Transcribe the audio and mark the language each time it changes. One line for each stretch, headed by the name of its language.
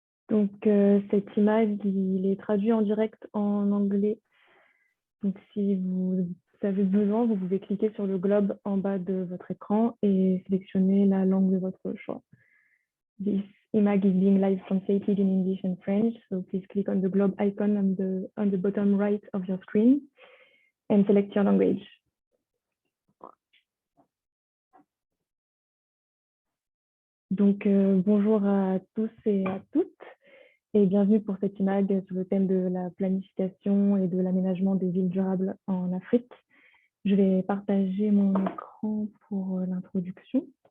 French: Donc, cette image, il est traduit en direct en anglais. Donc, si vous avez besoin, vous pouvez cliquer sur le globe en bas de votre écran et sélectionner la langue de votre choix.
English: This image is being live translated in English and French, so please click on the globe icon on the bottom right of your screen and select your language.
French: Donc, bonjour à tous et à toutes. Et bienvenue pour cette image sur le thème de la planification et de l'aménagement des villes durables en Afrique. Je vais partager mon écran pour l'introduction.